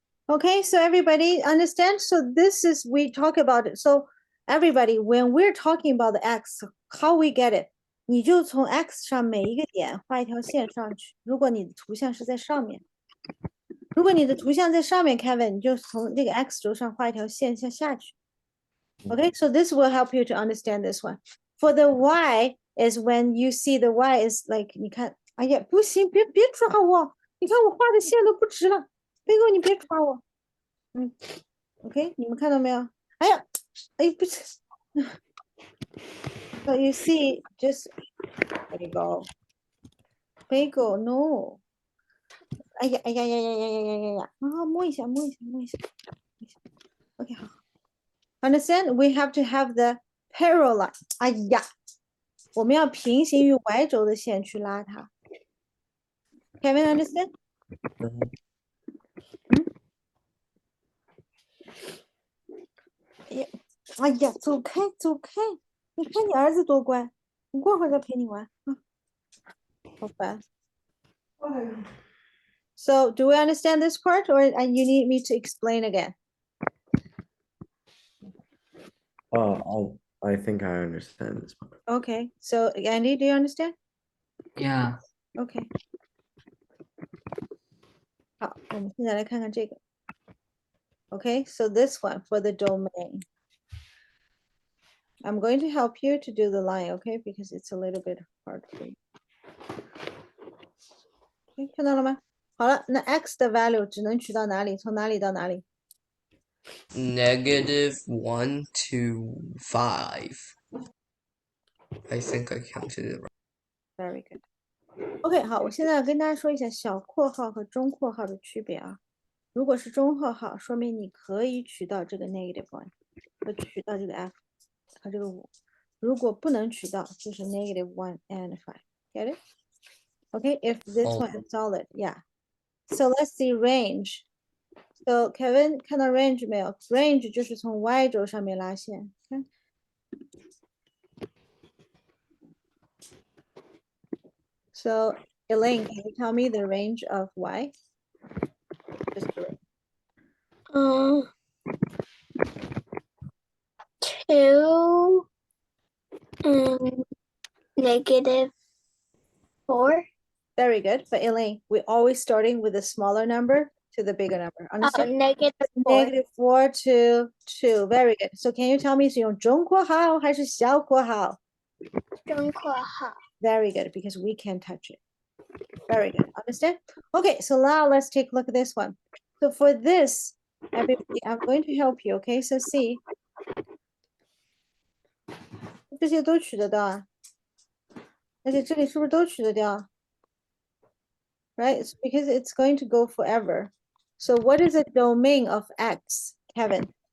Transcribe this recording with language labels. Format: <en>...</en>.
<en>Okay, so everybody understand? So this is, we talk about it. So everybody, when we're talking about the x, how we get it?</en> <zh>你就从 x 上每一个点画一条线上去。如果你的图像是在上面，如果你的图像在上面 ，Kevin， 你就从那个 x 轴上画一条线下去。</zh> <en>Okay, so this will help you to understand this one. For the y is when you see the y is like</en> <zh>你看，哎呀，不行，别抓我，你看我画的线都不直了，贝哥你别抓我。 OK， 你们看到没有？哎呀，哎，不是。</zh> <en>So you see, just there you go.</en> <zh>Bagel, no. 哎呀，哎呀呀呀呀呀呀呀呀！啊，摸一下，摸一下，摸一下。</zh> <en>OK，</en> <zh>好。</zh> <en>Understand? We have to have the parallel line.</en> <zh>哎呀，我们要平行于 y 轴的线去拉它。</zh> <en>Kevin, understand?</en> <zh>哎呀，走开，走开！你看你儿子多乖，我过会儿再陪你玩。好烦。</zh> <en>So, do we understand this part, or you need me to explain again? I think I understand this part. Okay. So, Andy, do you understand? Yeah. Okay.</en> <zh>好，我们现在来看看这个。</zh> <en>Okay, so this one for the domain. I'm going to help you to do the line, okay? Because it's a little bit hard for you.</en> <zh>Okay, 看到了吗？好了，那 x 的 value 只能取到哪里？从哪里到哪里？</zh> <en>-1 to 5. I think I counted it right. Very good.</en> <zh>OK，好，我现在跟大家说一下小括号和中括号的区别啊。如果是中括号，说明你可以取到这个 -1，和取到这个 f 和这个5。如果不能取到，就是 -1</zh> <en>and</en> <zh>5。</zh> <en>Get it? Okay, if this Oh. one is solid, yeah. So let's see range.</en> <zh>So Kevin 看到 range 没有 ？Range 就是从 y 轴上面拉线，看。</zh> <en>So Elaine, can you tell me the range of y? Just the range. 2 -4. Very good. But Elaine, we're always starting with a smaller number to the bigger number. Understand? -4. -4 to 2. Very good. So can you tell me</en> <zh>是用中括号还是小括号？中括号。</zh> <en>Very good, because we can't touch it. Very good. Understand? Okay, so now let's take a look at this one. So for this, everybody, I'm going to help you, okay? So see.</en> <zh>这些都取得到啊，而且这里是不是都取得掉？</zh> <en>Right? So because it's going to go forever. So what is a domain of x, Kevin?</en>